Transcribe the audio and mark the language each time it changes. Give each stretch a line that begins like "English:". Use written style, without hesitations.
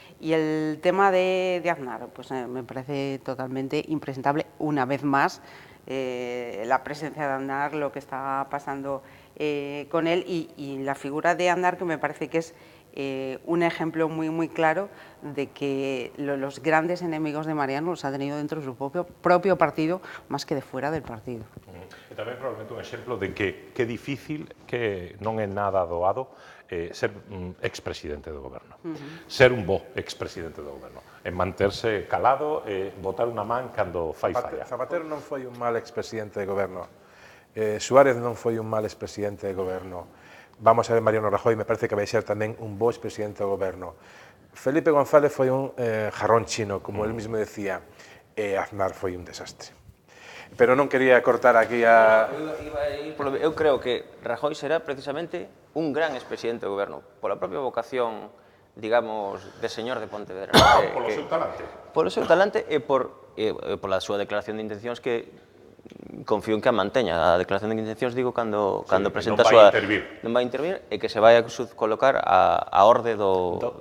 Spanish: Y el tema de Aznar, pues me parece totalmente impresentable, una vez más, la presencia de Aznar, lo que está pasando con él y la figura de Aznar, que me parece que es un ejemplo muy claro de que los grandes enemigos de Mariano los ha tenido dentro de su propio partido, más que de fuera del partido.
Galician: E tamén probablemente un exemplo de que difícil, que non é nada doado ser expresidente do goberno. Ser un bo expresidente do goberno. E manterse calado e botar unha man cando fai falla. Zapatero non foi un mal expresidente de goberno. Suárez non foi un mal expresidente de goberno. Vamos a ver Mariano Rajoy, me parece que vai ser tamén un bo expresidente do goberno. Felipe González foi un jarrón chino,
Spanish: como él mismo decía,
Galician: e Aznar foi un desastre. Pero non quería cortar aquí a... Eu creo que Rajoy será precisamente un gran expresidente do goberno, pola propia vocación, digamos, de señor de Pontevedra. Polo seu talante. Polo seu talante e pola súa declaración de intencións que confío en que a manteña. A declaración de intencións, digo, cando presenta a non vai súa... intervir. Non vai intervir e que se vai a colocar a orde do...